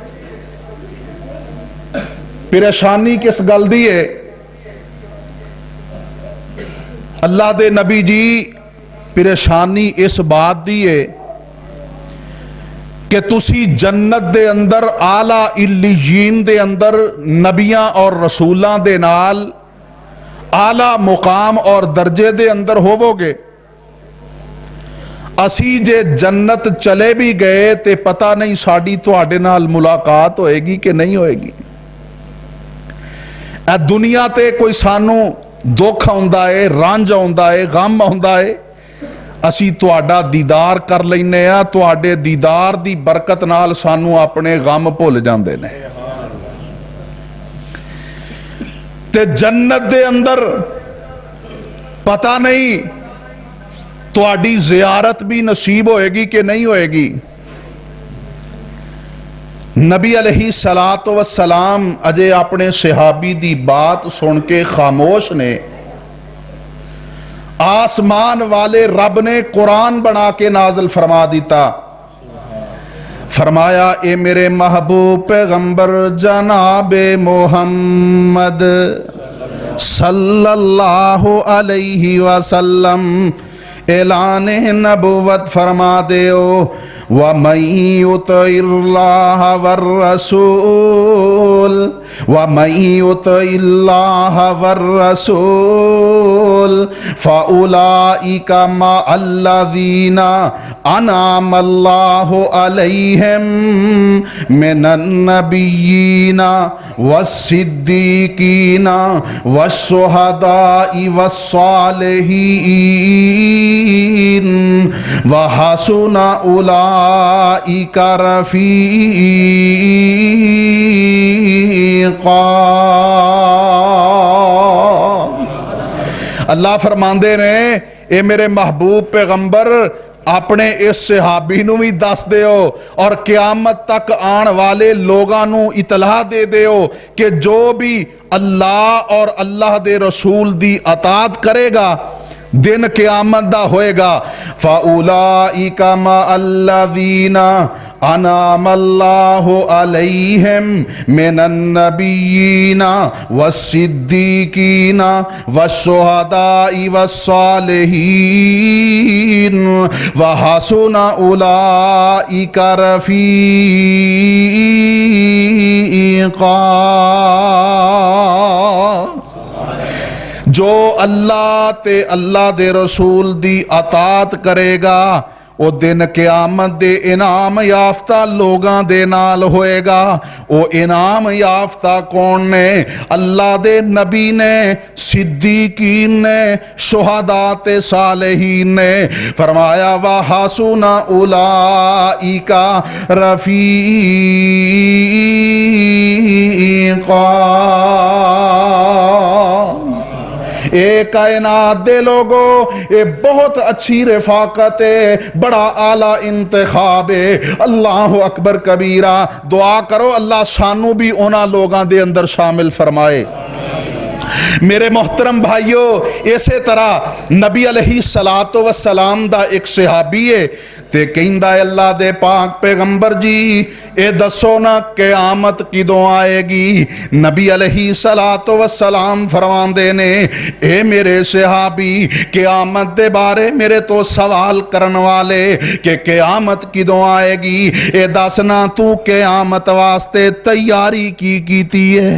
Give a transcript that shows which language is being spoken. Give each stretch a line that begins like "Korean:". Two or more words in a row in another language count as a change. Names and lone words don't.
Punjabi: پریشانی کس گل دی ہے؟ اللہ دے نبی جی پریشانی اس بات دی ہے کہ تسی جنت دے اندر اعلیٰ علیین دے اندر نبیاں اور رسولاں دے نال اعلیٰ مقام اور درجے دے اندر ہوو گے۔ اسی جے جنت چلے بھی گئے تے پتہ نہیں ساڈی تواڈے نال ملاقات ہوئے گی کہ نہیں ہوئے گی۔ اے دنیا تے کوئی سانو دکھ آਉਂਦਾ ہے، رنج آਉਂਦਾ ہے، غم آਉਂਦਾ ہے، اسی تواڈا دیدار کر لینے ہاں، تواڈے دیدار دی برکت نال سانو اپنے غم بھول جاندے نے۔ تے جنت دے اندر پتہ نہیں تواڈی زیارت بھی نصیب ہوئے گی کہ نہیں ہوئے گی۔ نبی
Arabic: علیہ الصلاۃ والسلام
Punjabi: اجے اپنے صحابی دی بات سن کے خاموش نے۔ آسمان والے رب نے قرآن بنا کے نازل فرما دیتا، فرمایا اے میرے محبوب پیغمبر جناب محمد
Arabic: صلی اللہ علیہ
Punjabi: وسلم اعلان نبوت فرما دیو،
Arabic: وَمَن يُطِعِ اللَّهَ وَالرَّسُولَ وَمَن يُطِعِ اللَّهَ وَالرَّسُولَ فَأُولَئِكَ مَعَ الَّذِينَ أَنْعَمَ اللَّهُ عَلَيْهِمْ مِنَ النَّبِيِّينَ وَالصِّدِّيقِينَ وَالشُّهَدَاءِ وَالصَّالِحِينَ وَحَسُنَ أُولَئِكَ رفیقا۔
Punjabi: اللہ فرماندے نے اے میرے محبوب پیغمبر اپنے اس صحابی نو بھی دس دیو اور قیامت تک آن والے لوگاں نو اطلاع دے دیو کہ جو بھی اللہ اور اللہ دے رسول دی اطاعت کرے گا دن قیامت دا ہوئے گا۔
Arabic: فَأُولَئِكَ مَعَ الَّذِينَ أَنْعَمَ اللَّهُ عَلَيْهِمْ مِنَ النَّبِيِّينَ وَالصِّدِّيقِينَ وَالشُّهَدَاءِ وَالصَّالِحِينَ وَحَسُنَ أُولَئِكَ رفیقا۔
Punjabi: جو اللہ تے اللہ دے رسول دی اطاعت کرے گا وہ دن قیامت دے انعام یافتہ لوگاں دے نال ہوئے گا۔ وہ انعام یافتہ کون نے؟ اللہ دے نبی نے، صدیقین نے، شہداء تے صالحین نے۔
Arabic: فرمایا وَحَسُنَ أُولَئِكَ رفیقا۔
Punjabi: اے کائنات دے لوگو، اے بہت اچھی رفاقت ہے، بڑا اعلیٰ انتخاب ہے۔
Arabic: اللہ اکبر کبیرہ۔
Punjabi: دعا کرو اللہ سانو بھی اونا لوگاں دے اندر شامل فرمائے۔ میرے محترم بھائیو، اسی طرح نبی
Arabic: علیہ الصلاۃ والسلام
Punjabi: دا ایک صحابی ہے تے کہندا ہے اللہ دے پاک پیغمبر جی اے دسو نا قیامت کدوں آئے گی؟ نبی
Arabic: علیہ السلام
Punjabi: فرماندے نے اے میرے صحابی قیامت دے بارے میرے تو سوال کرن والے کہ قیامت کدوں آئے گی، اے دسنا تو قیامت واسطے تیاری کی کیتی ہے؟